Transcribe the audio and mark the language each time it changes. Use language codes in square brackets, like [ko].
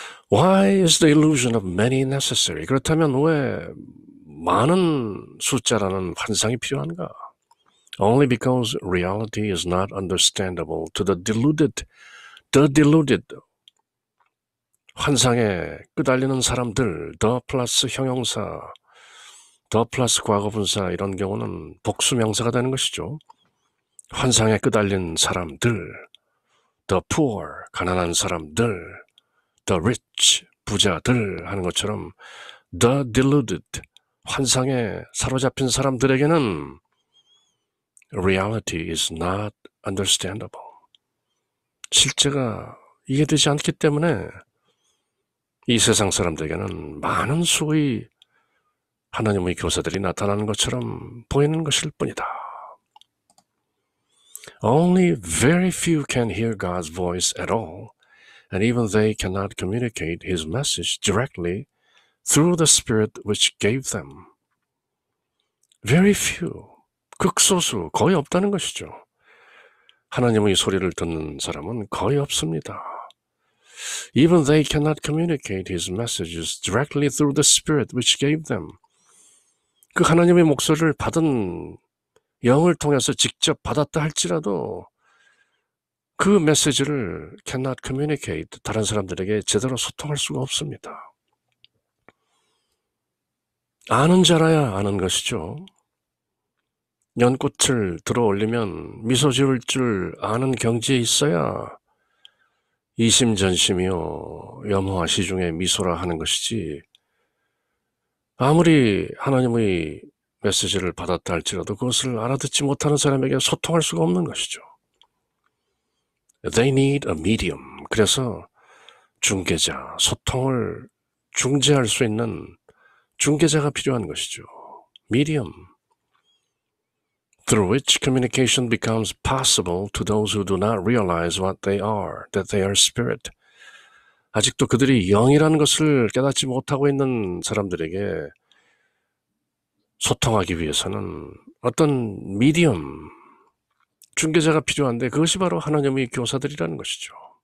[en] Why is the illusion of many necessary? [ko] 그렇다면 왜 많은 숫자라는 환상이 필요한가? [en] Only because reality is not understandable to the deluded. [ko] 환상에 끄달리는 사람들, the 플러스 형용사, the 플러스 과거분사, 이런 경우는 복수명사가 되는 것이죠. 환상에 끄달린 사람들, [en] the poor, [ko] 가난한 사람들, [en] the rich, [ko] 부자들 하는 것처럼 [en] the deluded, [ko] 환상에 사로잡힌 사람들에게는 [en] reality is not understandable. [ko] 실제가 이해되지 않기 때문에 이 세상 사람들에게는 많은 수의 하나님의 교사들이 나타나는 것처럼 보이는 것일 뿐이다. [en] Only very few can hear God's voice at all, and even they cannot communicate His message directly through the Spirit which gave them. Very few, [ko] 극소수, 거의 없다는 것이죠. 하나님의 소리를 듣는 사람은 거의 없습니다. [en] Even they cannot communicate His messages directly through the Spirit which gave them. [ko] 그 하나님의 목소리를 받은 영을 통해서 직접 받았다 할지라도 그 메시지를 [en] cannot communicate, [ko] 다른 사람들에게 제대로 소통할 수가 없습니다. 아는 자라야 아는 것이죠. 연꽃을 들어 올리면 미소 지을 줄 아는 경지에 있어야 이심전심이요 염호와 시중에 미소라 하는 것이지, 아무리 하나님의 메시지를 받았다 할지라도 그것을 알아듣지 못하는 사람에게 소통할 수가 없는 것이죠. [en] They need a medium. [ko] 그래서 중개자, 소통을 중재할 수 있는 중개자가 필요한 것이죠. [en] Medium. Through which communication becomes possible to those who do not realize what they are, that they are spirit. [ko] 아직도 그들이 영이라는 것을 깨닫지 못하고 있는 사람들에게 소통하기 위해서는 어떤 미디엄, 중개자가 필요한데 그것이 바로 하나님의 교사들이라는 것이죠.